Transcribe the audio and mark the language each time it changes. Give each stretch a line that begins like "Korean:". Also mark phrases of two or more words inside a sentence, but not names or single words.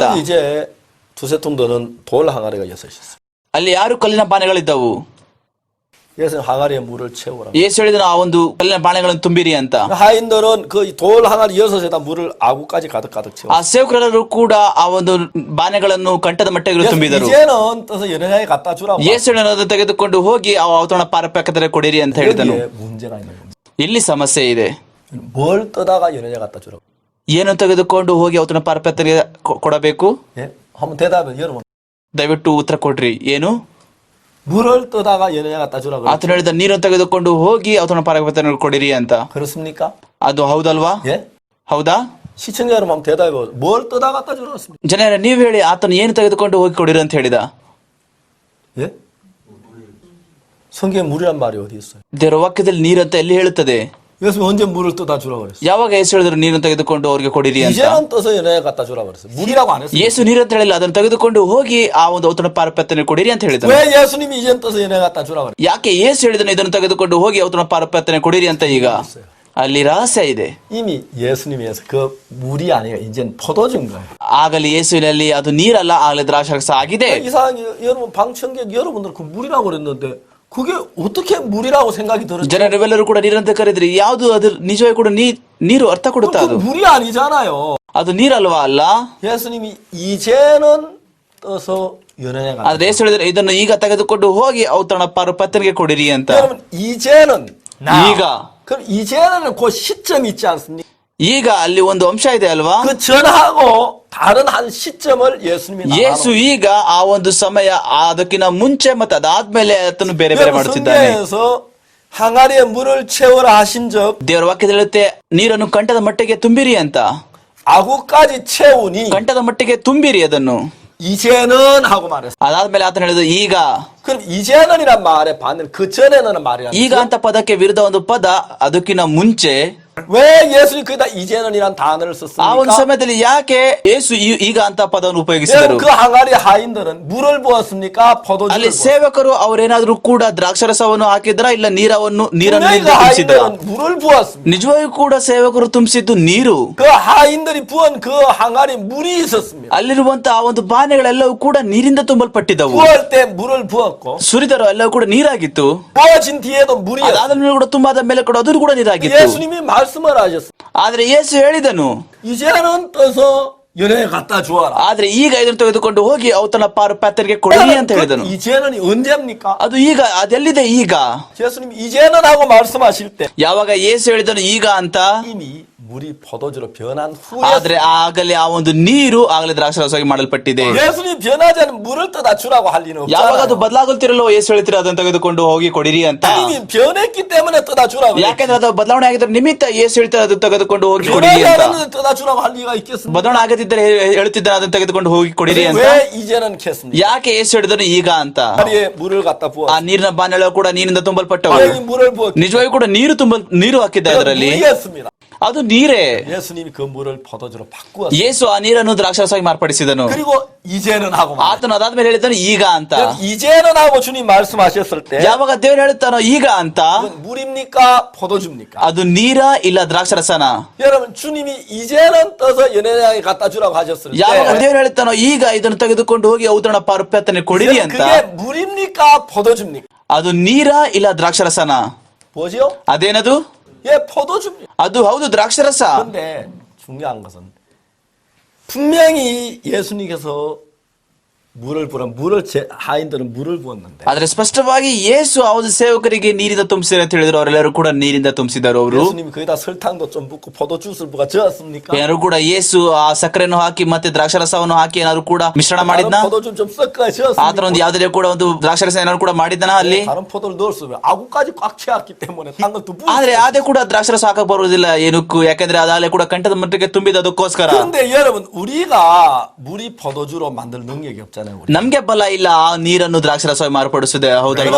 Korean: 이제 두세 통 드는 돌 항아리가 6있어요.
Kannada: ಅಲ್ಲಿ 6 ಕಲ್ಲಿನ ಬಾಣೆಗಳಿದ್ದವು.
Korean: 예수는 항아리에 물을 채우라.
Kannada: ಯೇಸು ಹೇಳಿದನು, ಆ ಒಂದು ಕಲ್ಲಿನ ಬಾಣೆಗಳನ್ನು ತುಂಬಿರಿ ಅಂತ.
Korean: 하인들은 그 돌 항아리 6에다 물을 아구까지 가득 채워.
Kannada: ಆ ಸೇವಕರೆಲ್ಲರೂ ಕೂಡ ಆ ಒಂದು ಬಾಣೆಗಳನ್ನು ಕಂಠದ ಮಟ್ಟಿಗೆ ತುಂಬಿದರು.
Korean: 이제는 떠서 여러분에게 갖다 주라고.
Kannada: ಯೇಸು ಅದನ್ನು ತೆಗೆದುಕೊಂಡು ಹೋಗಿ ಆ ಔತಣ ಪಾರಪಕ್ಕದಲ್ಲಿ ಕೊಡಿರಿ ಅಂತ ಹೇಳಿದನು.
Korean: 문제가 있는 겁니다.
Kannada: ಇಲ್ಲಿ ಸಮಸ್ಯೆ ಇದೆ.
Korean: 뭘 떠다가 여러분에게 갖다 주라고.
Kannada: ಏನು ತೆಗೆದುಕೊಂಡು ಹೋಗಿ ಔತಣ ಪಾರಪಕ್ಕದಲ್ಲಿ ಕೊಡಬೇಕು?
Korean: 예? 한번 대답해 여러분.
Kannada: ದಯವಿಟ್ಟು ಉತ್ತರ ಕೊಡ್ರಿ. ಏನು?
Korean: 물을 떠다가 여러분에게 갖다 주라고.
Kannada: ಆತನು ಹೇಳಿದ ನೀರನ್ನು ತೆಗೆದುಕೊಂಡು ಹೋಗಿ ಔತಣ ಪಾರಪಕ್ಕದಲ್ಲಿ ಕೊಡಿರಿ ಅಂತ.
Korean: 그렇습니까?
Kannada: ಅದು ಹೌದಲ್ವಾ?
Korean: 예?
Kannada: ಹೌದಾ?
Korean: 시청자 여러분 한번 대답해 보세요. 뭘 떠다 갖다 주라고.
Kannada: ಜನರ ನೀವು ಹೇಳಿ, ಆತನು ಏನು ತೆಗೆದುಕೊಂಡು ಹೋಗಿ ಕೊಡಿರಿ ಅಂತ ಹೇಳಿದ?
Korean: 예? 성경에 물이란 말이 어디 있어요?
Kannada: ದೇವರ ವಾಕ್ಯದಲ್ಲಿ ನೀರಂತ ಎಲ್ಲಿ ಹೇಳುತ್ತದೆ?
Korean: 예수님이 언제 물을 떠다 주라 그랬어?
Kannada: ಯಾವಾಗ ಯೇಸು ಹೇಳಿದ್ರು ನೀರನ್ನು ತೆಗೆದುಕೊಂಡು ಅವ್ರಿಗೆ ಕೊಡಿರಿ ಅಂತ?
Korean: 이제는 떠서 연회에 갖다 주라 그랬어. 물이라고 안 했어.
Kannada: ಯೇಸು ನೀರಂತ ಹೇಳಿಲ್ಲ, ಅದನ್ನು ತೆಗೆದುಕೊಂಡು ಹೋಗಿ ಆ ಒಂದು ಔತಣ ಪಾರಪತ್ಯನ ಕೊಡಿರಿ ಅಂತ ಹೇಳಿದ್ರು.
Korean: 왜 예수님이 이제는 떠서 연회에 갖다 주라 그랬어?
Kannada: ಯಾಕೆ ಯೇಸು ಹೇಳಿದನು ಇದನ್ನು ತೆಗೆದುಕೊಂಡು ಹೋಗಿ ಔತಣ ಪಾರಪತ್ಯನ ಕೊಡಿರಿ ಅಂತ? ಈಗ ಅಲ್ಲಿ ರಹಸ್ಯ ಇದೆ.
Korean: 이미 예수님에서 그 물이 아니라 이제는 포도주인 거예요.
Kannada: ಆಗಲಿ ಯೇಸುವಿನಲ್ಲಿ ಅದು ನೀರಲ್ಲ, ಆಗಲಿ ದ್ರಾಕ್ಷಾರಸ ಆಗಿದೆ.
Korean: 이상하게 여러분 방청객 여러분들 그 물이라고 그랬는데 그게 어떻게 물이라고 생각이 들었죠?
Kannada: ಜನರೆಲ್ಲರೂ ಕೂಡ ನೀರಂತ ಕರೆದ್ರಿ, ಯಾವುದು ಅದು ನಿಜವಾಗಿ ಕೂಡ ನೀರು ಅರ್ಥ ಕೊಡುತ್ತಾ? ಅದು
Korean: 그 물이 아니잖아요.
Kannada: ಅದು ನೀರಲ್ವಾ? ಅಲ್ಲ.
Korean: 예수님이 이제는 떠서 연회에 갖다.
Kannada: ಆದ್ರೆ ಯೇಸು ಹೇಳಿದ್ರೆ ಇದನ್ನು ಈಗ ತೆಗೆದುಕೊಂಡು ಹೋಗಿ ಔತಣ ಪಾರಪತ್ಯನಿಗೆ ಕೊಡಿರಿ ಅಂತ.
Korean: 여러분 이제는
Kannada: ಈಗ,
Korean: 그럼 이제는 그 시점이 있지 않습니까?
Kannada: ಈಗ ಅಲ್ಲಿ ಒಂದು ಅಂಶ ಇದೆ ಅಲ್ವಾ?
Korean: 그 전하고 다른 한 시점을 예수님이
Kannada: ಯೇಸು ಈಗ ಆ ಒಂದು ಸಮಯ, ಅದಕ್ಕಿಂತ ಮುಂಚೆ ಮತ್ತೆ ಅದಾದ್ಮೇಲೆ ಅದನ್ನು ಬೇರೆ ಬೇರೆ ಮಾಡುತ್ತಿದ್ದಾನೆ.
Korean: 성경에서 항아리에 물을 채워라 하신 적
Kannada: ದೇವರ ವಾಕ್ಯದಲ್ಲಿ ಹೇಳುತ್ತೆ, ನೀರನ್ನು ಕಂಠದ ಮಟ್ಟಿಗೆ ತುಂಬಿರಿ ಅಂತ.
Korean: 아구까지 채우니
Kannada: ಕಂಠದ ಮಟ್ಟಿಗೆ ತುಂಬಿರಿ ಅದನ್ನು.
Korean: 이제는 하고 말했어.
Kannada: ಅದಾದ್ಮೇಲೆ ಆತನ ಹೇಳಿದ ಈಗ.
Korean: 그럼 이제는이란 말에 반대로 그 전에는 말이야.
Kannada: ಈಗ ಅಂತ ಪದಕ್ಕೆ ವಿರುದ್ಧ ಒಂದು ಪದ, ಅದಕ್ಕಿಂತ ಮುಂಚೆ.
Korean: 왜 예수님이 거기다 이제는이란 단어를
Kannada: ಆ ಒಂದು
Korean: 썼습니까?
Kannada: ಸಮಯದಲ್ಲಿ ಯಾಕೆ ಯೇಸು ಈಗ ಅಂತ ಪದವನ್ನು ಉಪಯೋಗಿಸಿದರು?
Korean: 그 항아리 하인들은 물을 부었습니까? 포도주를
Kannada: ಅಲ್ಲಿ
Korean: 부었습니까?
Kannada: ಸೇವಕರು ಅವರೇನಾದ್ರೂ ಕೂಡ ದ್ರಾಕ್ಷರಸವನ್ನು ಹಾಕಿದ್ರ, ಇಲ್ಲ ನೀರನ್ನು
Korean: 분명히 그
Kannada: ತುಂಬಿಸಿದ್ರ?
Korean: 하인들은 물을 부었습니다.
Kannada: ನಿಜವಾಗಿಯೂ ಕೂಡ ಸೇವಕರು ತುಂಬಿಸಿದ್ದು ನೀರು.
Korean: 그 하인들이 부은 그 항아리 물이 있었습니다.
Kannada: ಅಲ್ಲಿರುವಂತ ಆ ಒಂದು ಬಾನೆಗಳೆಲ್ಲವೂ ಕೂಡ ನೀರಿಂದ ತುಂಬಲ್ಪಟ್ಟಿದ್ದವು.
Korean: 부을 때 물을 부었고
Kannada: ಸುರಿದರು ಎಲ್ಲವೂ ಕೂಡ ನೀರಾಗಿತ್ತು.
Korean: 부어진 뒤에도 물이었어요.
Kannada: ಅದಾದ ಮೇಲೆ ಕೂಡ ತುಂಬಾದ ಮೇಲೆ ಕೂಡ ಅದು ಕೂಡ ನೀರಾಗಿತ್ತು.
Korean: 예수님이 말씀을 하셨어요.
Kannada: ಆದ್ರೆ ಯೇಸು ಹೇಳಿದನು,
Korean: 이제는 떠서 연회에 갖다 주어라.
Kannada: ಆದ್ರೆ ಈಗ ಇದನ್ನು ತೆಗೆದುಕೊಂಡು ಹೋಗಿ ಔತಣ ಪಾರಪಾತ್ಯರಿಗೆ ಕೊಡಿರಿ ಅಂತ ಹೇಳಿದನು.
Korean: 이제는 언제입니까?
Kannada: ಅದು ಈಗ, ಅದೆಲ್ಲಿದೆ ಈಗ?
Korean: 예수님이 이제는 하고 말씀하실 때
Kannada: ಯಾವಾಗ ಯೇಸು ಹೇಳಿದನು ಈಗ ಅಂತ,
Korean: 이미 물이 포도주로 변한
Kannada: ಆದ್ರೆ
Korean: 후에
Kannada: ಆಗಲೇ ಆ ಒಂದು ನೀರು ಆಗಲೇ ದ್ರಾಕ್ಷಾರಸವಾಗಿ ಮಾಡಲ್ಪಟ್ಟಿದೆ.
Korean: 예수님 변하지 않은 물을 떠다 주라고 할 리는
Kannada: ಯಾವಾಗ ಅದು
Korean: 없잖아요.
Kannada: ಬದಲಾಗುತ್ತಿರಲ್ಲ ಯೇಸು ಹೇಳ್ತೀರ ಅದನ್ನು ತೆಗೆದುಕೊಂಡು ಹೋಗಿ ಕೊಡಿರಿ ಅಂತ.
Korean: 이미 변했기 때문에 떠다 주라고.
Kannada: ಯಾಕೆಂದ್ರೆ ಅದು ಬದಲಾವಣೆ ಆಗಿದ್ರೆ ನಿಮಿತ್ತ ಯೇಸು ಹೇಳ್ತಾರೆ ಅದನ್ನು ತೆಗೆದುಕೊಂಡು ಹೋಗಿ ಕೊಡಿರಿ
Korean: 변하지
Kannada: ಅಂತ.
Korean: 않은 떠다 주라고 할 리가 있겠습니까?
Kannada: ಬದಲಾವಣೆ ಆಗದಿದ್ದರೆ ಹೇಳುತ್ತಿದ್ದಾನೆ ಅದನ್ನು ತೆಗೆದುಕೊಂಡು ಹೋಗಿ ಕೊಡಿರಿ ಅಂತ.
Korean: 왜 이제는 겠습니까?
Kannada: ಯಾಕೆ ಯೇಸು ಹೇಳಿದನು ಈಗ ಅಂತ?
Korean: 다리에 물을 갖다
Kannada: ಆ
Korean: 부어.
Kannada: ನೀರಿನ ಬಾನೆಗಳು ಕೂಡ ನೀರಿನಿಂದ ತುಂಬಲ್ಪಟ್ಟವು.
Korean: 여기 물을 부어.
Kannada: ನಿಜವಾಗಿ ಕೂಡ ನೀರು ಹಾಕಿದ್ದ ಅದರಲ್ಲಿ.
Korean: 물이었습니다.
Kannada: ಅದು ನೀರೇ.
Korean: 예수님이 그 물을 포도주로 바꾸었어요.
Kannada: ಯೇಸು ಆ ನೀರನ್ನು ದ್ರಾಕ್ಷಾರಸವಾಗಿ ಮಾರ್ಪಡಿಸಿದನು.
Korean: 그리고 이제는 하고 말해요.
Kannada: ಆತನು ಅದಾದ್ಮೇಲೆ ಹೇಳಿದನು ಈಗ ಅಂತ.
Korean: 이제는 하고 주님 말씀하셨을 때
Kannada: ಯಾವಾಗ ದೇವರು ಹೇಳುತ್ತಾನೋ ಈಗ ಅಂತ,
Korean: 그건 물입니까? 포도주입니까?
Kannada: ಅದು ನೀರ ಇಲ್ಲ ದ್ರಾಕ್ಷಾರಸನ?
Korean: 여러분 주님이 이제는 떠서 연회장에 갖다 주라고 하셨을 때
Kannada: ಯಾವಾಗ ದೇವರು ಹೇಳುತ್ತಾನೋ ಈಗ ಇದನ್ನು ತೆಗೆದುಕೊಂಡು ಹೋಗಿ ಔತಣ ಪಾರಪಾತ್ಯನೆ ಕೊಡಿರಿ ಅಂತ,
Korean: 그게 물입니까? 포도주입니까?
Kannada: ಅದು ನೀರ ಇಲ್ಲ ದ್ರಾಕ್ಷಾರಸನ?
Korean: 뭐지요?
Kannada: ಅದೇನದು?
Korean: 예, 포도주입니다.
Kannada: ಅದು ಹೌದು, ದ್ರಾಕ್ಷಾರಸ.
Korean: 그런데 중요한 것은 분명히 예수님께서 하인들은 물을 부었는데
Kannada: ಆದ್ರೆ ಸ್ಪಷ್ಟವಾಗಿ ಯೇಸು ಆ ಒಂದು ಸೇವಕರಿಗೆ ನೀರಿಂದ ತುಂಬಿಸಿದ ಅಂತ ಹೇಳಿದ್ರು. ಅವರೆಲ್ಲರೂ ಕೂಡ ನೀರಿಂದ ತುಂಬಿಸಿದರು. ಅವರು
Korean: 예수님이 거기다 설탕도 좀 붓고 포도주스를 부가 저었습니까?
Kannada: ಏನಾದ್ರು ಕೂಡ ಯೇಸು ಆ ಸಕ್ಕರೆಯನ್ನು ಹಾಕಿ ಮತ್ತೆ ದ್ರಾಕ್ಷಾರಸವನ್ನು ಹಾಕಿ ಏನಾದ್ರು ಕೂಡ ಮಿಶ್ರಣ ಮಾಡಿದ್ನ?
Korean: 포도주 좀 섞어 저었습니까?
Kannada: ಆತರ ಒಂದು ಯಾವ್ದಾದ್ರು ಕೂಡ ಒಂದು ದ್ರಾಕ್ಷಾರಸ ಏನಾದ್ರು ಕೂಡ ಮಾಡಿದನ ಅಲ್ಲಿ?
Korean: 다른 포도를 넣었어요. 아구까지 꽉 채웠기 때문에 딴 것도 부었어요.
Kannada: ಆದ್ರೆ ಅದೇ ಕೂಡ ದ್ರಾಕ್ಷಾರಸ ಹಾಕಕ್ ಬರುವುದಿಲ್ಲ ಏನಕ್ಕೂ, ಯಾಕಂದ್ರೆ ಅದಾಗಲೇ ಕೂಡ ಕಂಠದ ಮಟ್ಟಿಗೆ ತುಂಬಿದದಕ್ಕೋಸ್ಕರ.
Korean: 그런데 여러분 우리가 물이 포도주로 만들 능력이 없잖아요. 우리.
Kannada: ನಮ್ಗೆ ಬಲ ಇಲ್ಲ ಆ ನೀರನ್ನು ದ್ರಾಕ್ಷಾರಸವಾಗಿ ಮಾರ್ಪಡಿಸಿದೆ, ಹೌದಲ್ವಾ?